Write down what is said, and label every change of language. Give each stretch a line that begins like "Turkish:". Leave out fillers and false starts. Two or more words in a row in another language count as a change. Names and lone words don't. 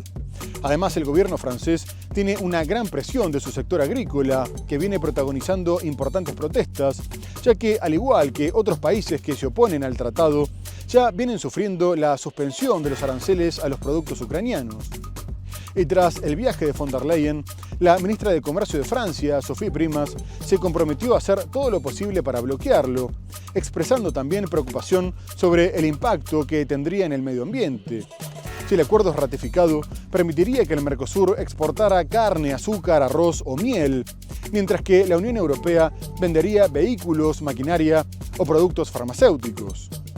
Spanish: Además, el gobierno francés tiene una gran presión de su sector agrícola, que viene protagonizando importantes protestas, ya que, al igual que otros países que se oponen al tratado, ya vienen sufriendo la suspensión de los aranceles a los productos ucranianos. Y tras el viaje de von der Leyen, la ministra de Comercio de Francia, Sophie Primas, se comprometió a hacer todo lo posible para bloquearlo, expresando también preocupación sobre el impacto que tendría en el medio ambiente. Si el acuerdo es ratificado, permitiría que el Mercosur exportara carne, azúcar, arroz o miel, mientras que la Unión Europea vendería vehículos, maquinaria o productos farmacéuticos.